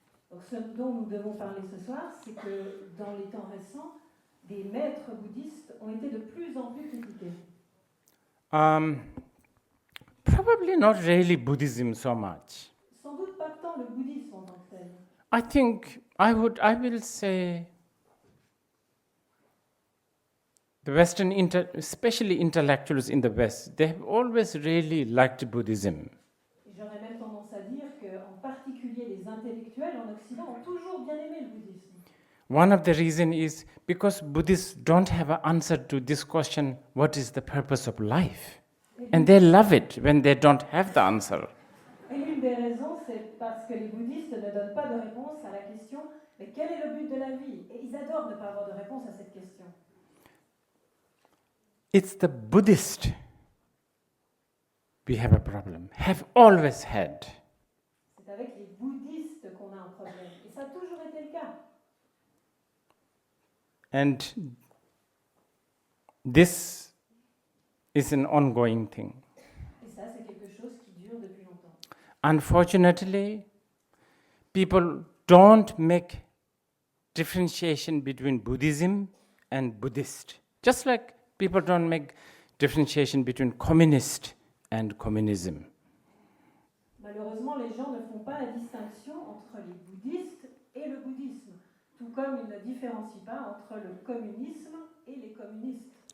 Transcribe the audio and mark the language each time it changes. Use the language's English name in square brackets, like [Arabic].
[French] Donc ce dont nous devons parler ce soir, c'est que dans les temps récents, des maîtres bouddhistes ont été de plus en plus critiqués. [English] Probably not really Buddhism so much. [French] Sans doute pas tant le bouddhisme en tant que tel. [English] I think I will say the Western, especially intellectuals in the West, they have always really liked Buddhism. [French] J'aurais même tendance à dire qu'en particulier les intellectuels en Occident ont toujours bien aimé le bouddhisme. [English] One of the reasons is because Buddhists don't have an answer to this question, what is the purpose of life? And they love it when they don't have the answer. [French] Et l'une des raisons, c'est parce que les bouddhistes ne donnent pas de réponse à la question « Mais quel est le but de la vie ?» Et ils adorent ne pas avoir de réponse à cette question. [English] It's the Buddhist we have a problem, have always had. [French] C'est avec les bouddhistes qu'on a un problème. Et ça a toujours été le cas. [English] And this is an ongoing thing. [French] Et ça, c'est quelque chose qui dure depuis longtemps. [English] Unfortunately, people don't make differentiation between Buddhism and Buddhist. Just like people don't make differentiation between communist and communism. [French] Malheureusement, les gens ne font pas la distinction entre les bouddhistes et le bouddhisme, tout comme ils ne différencient pas entre le communisme et les communistes.